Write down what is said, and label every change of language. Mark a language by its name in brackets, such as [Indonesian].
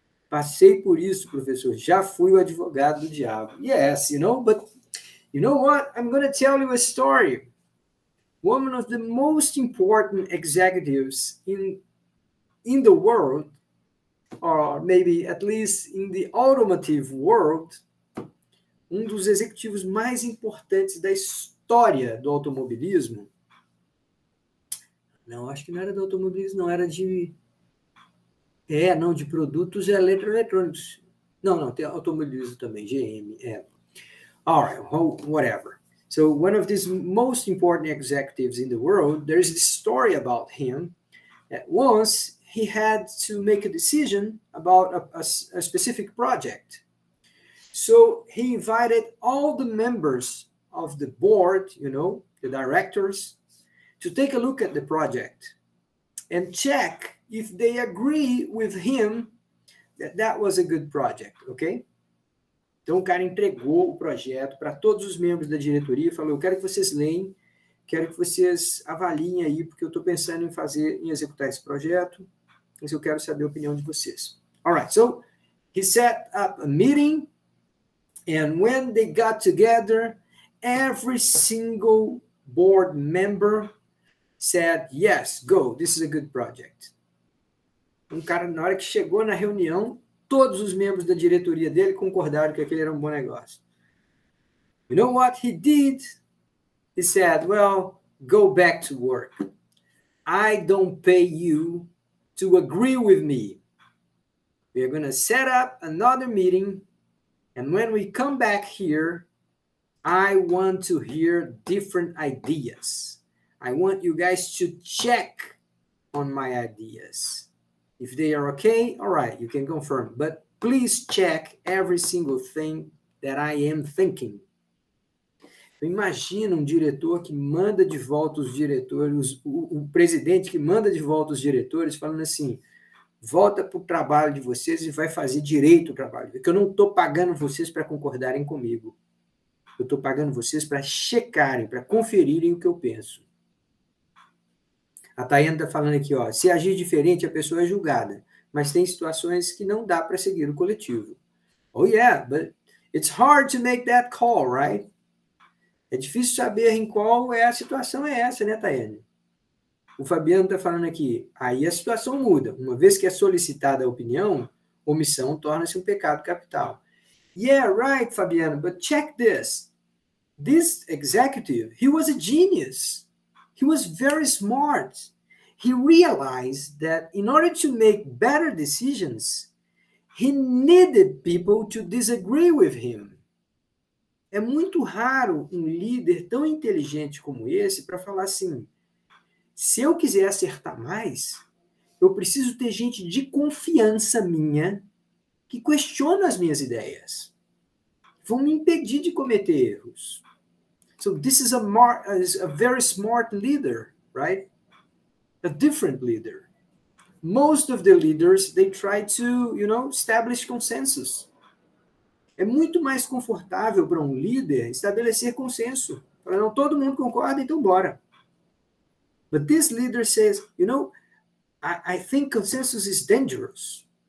[Portuguese] Passei por isso, professor. Já fui o advogado do diabo. [English] Yes, you know, but you know what? I'm going to tell you a story. One of the most important executives in the world, or maybe at least in the automotive world, [Portuguese] um dos executivos mais importantes da história do automobilismo. Não, acho que não era do automobilismo, não, era de produtos eletroeletrônicos. Não, tem automobilismo também, GM, [English] All right, whatever. So one of these most important executives in the world, there's this story about him that once he had to make a decision about a specific project. So he invited all the members of the board, you know, the directors, to take a look at the project and check if they agree with him that was a good project, okay? [Portuguese] Então, o cara entregou o projeto para todos os membros da diretoria e falou, eu quero que vocês leem, quero que vocês avaliem aí, porque eu estou pensando em executar esse projeto, mas eu quero saber a opinião de vocês. [English] All right, so he set up a meeting, and when they got together, every single board member said, yes, go, this is a good project. [Portuguese] Cara, na hora que chegou na reunião, todos os membros da diretoria dele concordaram que aquele era um bom negócio. [English] You know what he did? He said, well, go back to work. I don't pay you to agree with me. We are going to set up another meeting, and when we come back here, I want to hear different ideas. I want you guys to check on my ideas. If they are okay, all right, you can confirm. But please check every single thing that I am thinking. [Portuguese] Imagina um diretor que manda de volta os diretores, o presidente que manda de volta os diretores, falando assim, volta para o trabalho de vocês e vai fazer direito o trabalho. Porque eu não estou pagando vocês para concordarem comigo. Eu estou pagando vocês para checarem, para conferirem o que eu penso. A Tayana está falando aqui, ó, se agir diferente, a pessoa é julgada. Mas tem situações que não dá para seguir o coletivo. [English] Oh, yeah, but it's hard to make that call, right? [Portuguese] É difícil saber em qual é a situação é essa, né, Tayane? O Fabiano está falando aqui, aí a situação muda. Uma vez que é solicitada a opinião, omissão torna-se um pecado capital. [English] Yeah, right, Fabiano, but check this. This executive, he was a genius. He was very smart. He realized that in order to make better decisions, he needed people to disagree with him. [Portuguese] É muito raro um líder tão inteligente como esse para falar assim, se eu quiser acertar mais, eu preciso ter gente de confiança minha que questiona as minhas ideias. Vão me impedir de cometer erros. [English] So this is a very smart leader, right? A different leader. Most of the leaders, they try to, establish consensus. [Portuguese] É muito mais confortável para um líder estabelecer consenso. Para não todo mundo concorda, então bora. [English] But this leader says, I think consensus is dangerous.